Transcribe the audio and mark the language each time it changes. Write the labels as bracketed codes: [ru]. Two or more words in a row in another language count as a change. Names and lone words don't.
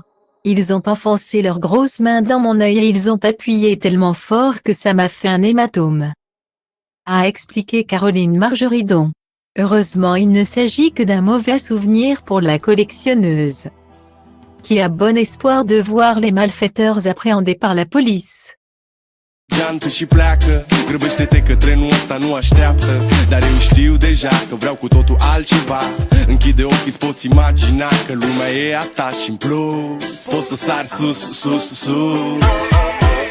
[fr] Ils ont enfoncé leurs grosses mains dans mon œil et ils ont appuyé tellement fort que ça m'a fait un hématome. A expliqué Caroline Margeridon. Heureusement il ne s'agit que d'un mauvais souvenir pour la collectionneuse, qui a bon espoir de voir les malfaiteurs appréhendés par la police. [ro] Geantă și pleacă, grăbește-te că trenul ăsta nu așteaptă. Dar eu știu deja că vreau cu totul altceva. Închide ochii, îți poți imagina că lumea e a ta și în plus poți să sari sus, sus, sus.